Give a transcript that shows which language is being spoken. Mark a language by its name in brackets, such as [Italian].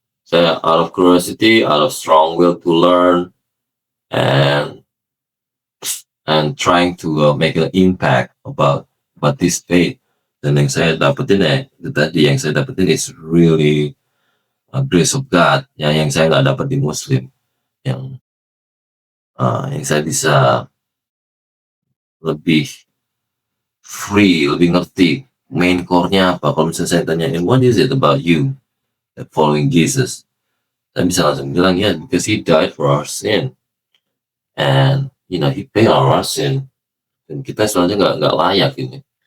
[Indonesian] Saya [English] out of curiosity, out of strong will to learn, and trying to make an impact about this faith. [Indonesian] Dan yang saya dapetin itu tadi, yang saya dapetin [English] is really grace of God, [Indonesian] yang saya nggak dapat di Muslim, yang saya bisa lebih free, lebih ngerti main core-nya apa. Kalau misalnya saya tanyain, [English] what is it about you that following Jesus? [Indonesian] Saya bisa langsung bilang, ya, [English] because he died for our sin. And, he paid our sin. [Indonesian] Dan kita sebenarnya nggak layak ini.